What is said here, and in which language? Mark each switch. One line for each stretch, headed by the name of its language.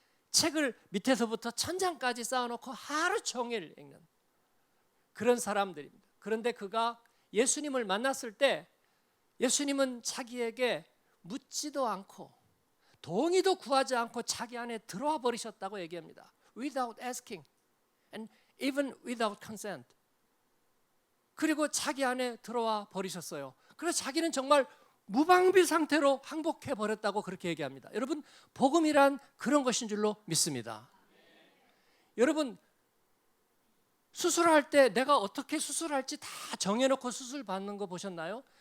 Korean: 책을 밑에서부터 천장까지 쌓아놓고 하루 종일 읽는 그런 사람들입니다. 그런데 그가 예수님을 만났을 때 예수님은 자기에게 묻지도 않고 동의도 구하지 않고 자기 안에 들어와 버리셨다고 얘기합니다.
English: Without asking and even without consent.
Korean: 그리고 자기 안에 들어와 버리셨어요. 그래서 자기는 정말 무방비 상태로 항복해 버렸다고 그렇게 얘기합니다. 여러분, 복음이란 그런 것인 줄로 믿습니다. 여러분, 수술할 때 내가 어떻게 수술할지 다 정해놓고 수술 받는 거 보셨나요?